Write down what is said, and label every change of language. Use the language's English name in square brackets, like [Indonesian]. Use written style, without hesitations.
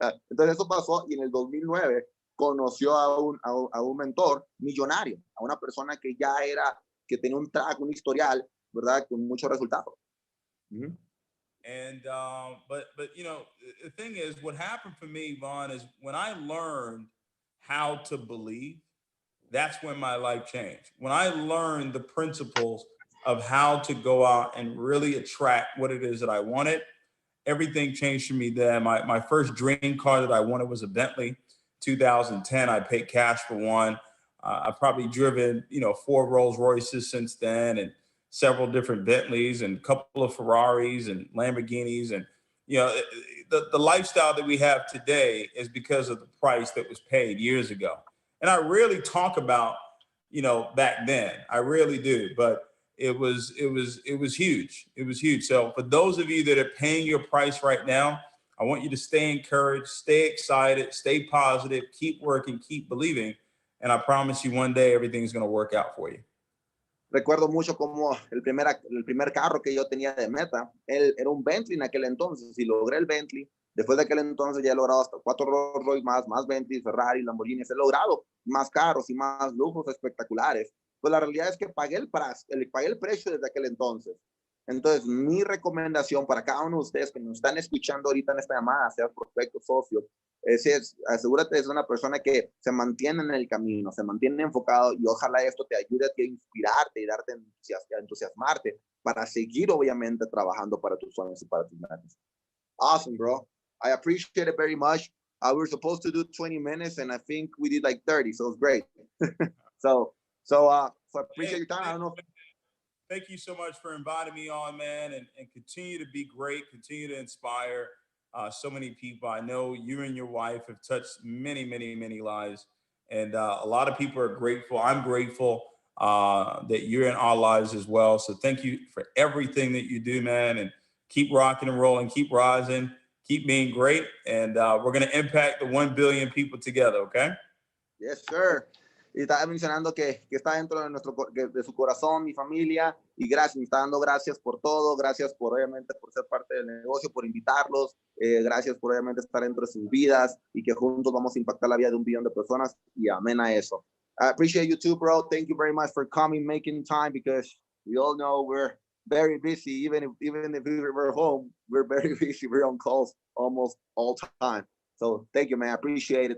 [Spanish] Entonces eso pasó y en el 2009 conoció a un mentor millonario, a una persona que ya que tenía un track, un historial, ¿verdad? Con muchos resultados. Mm-hmm. [English] And but you know, the thing is, what happened for me, Vaughn, is when I learned how to believe, that's when my life changed. When I learned the principles of how to go out and really attract what it is that I wanted, everything changed for me then. My first dream car that I wanted was a Bentley. 2010, I paid cash for one. I've probably driven, 4 Rolls Royces since then, and several different Bentleys, and a couple of Ferraris and Lamborghinis. And, the lifestyle that we have today is because of the price that was paid years ago. And I really talk about, back then. I really do. But it was huge. It was huge. So for those of you that are paying your price right now, I want you to stay encouraged, stay excited, stay positive, keep working, keep believing. And I promise you one day everything's going to work out for you. [Spanish] Recuerdo mucho como el primer carro que yo tenía de meta, él era un Bentley en aquel entonces, y logré el Bentley. Después de aquel entonces ya he logrado hasta 4 Rolls Royce más Bentley, Ferrari, Lamborghini. He logrado más carros y más lujos espectaculares. Pues la realidad es que pagué el precio desde aquel entonces. Entonces, mi recomendación para cada uno de ustedes que nos están escuchando ahorita en esta llamada, sea prospecto, socio, asegúrate de ser una persona que se mantiene en el camino, se mantiene enfocado, y ojalá esto te ayude a inspirarte y darte entusiasmarte para seguir, obviamente, trabajando para tus sueños y para tus metas. [English] Awesome, bro. I appreciate it very much. We were supposed to do 20 minutes, and I think we did like 30, so it's great. So I appreciate your time. I don't know. Thank you so much for inviting me on, man, and continue to be great, continue to inspire so many people. I know you and your wife have touched many, many, many lives, and a lot of people are grateful. I'm grateful that you're in our lives as well. So thank you for everything that you do, man, and keep rocking and rolling, keep rising, keep being great, and we're going to impact the 1 billion people together, okay? Yes, sir. [Spanish] Y estaba mencionando que está dentro de su corazón, mi familia, y gracias, me está dando gracias por todo, gracias por, obviamente, por ser parte del negocio, por invitarlos, gracias por, obviamente, estar dentro de sus vidas, y que juntos vamos a impactar la vida de 1 billón de personas, y amén a eso. [English] I appreciate you too, bro. Thank you very much for coming, making time, because we all know we're very busy. Even if we're home, we're very busy. We're on calls almost all time. So thank you, man. I appreciate it.